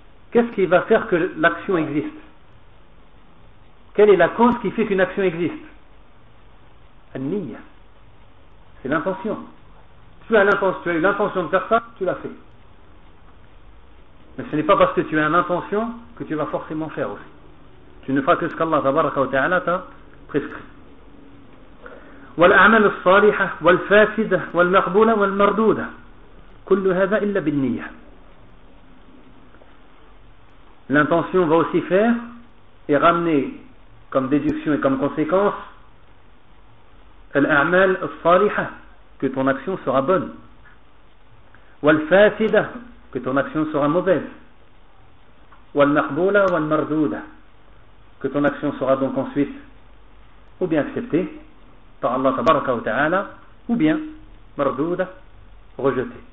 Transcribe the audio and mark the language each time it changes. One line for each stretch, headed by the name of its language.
French: Qu'est-ce qui va faire que l'action existe? Quelle est la cause qui fait qu'une action existe? An-niyya. C'est l'intention. Tu as eu l'intention de faire ça, tu l'as fait. Mais ce n'est pas parce que tu as une intention que tu vas forcément faire aussi. Tu ne feras que ce qu'Allah tabaraka wa ta'ala t'a prescrit.
Arabic: والأعمال الصالحة والفاسدة والمقبولة والمردودة كل هذا إلا بالنية.
French: L'intention va aussi faire et ramener comme déduction et comme conséquence
Arabic: الأعمال الصالحة,
French: que ton action sera bonne,
Arabic: والفاسدة,
French: que ton action sera mauvaise,
Arabic: والمقبولة والمردودة,
French: que ton action sera donc ensuite ou bien acceptée par Allah tabaraka wa ta'ala, ou bien marduda, rejeté.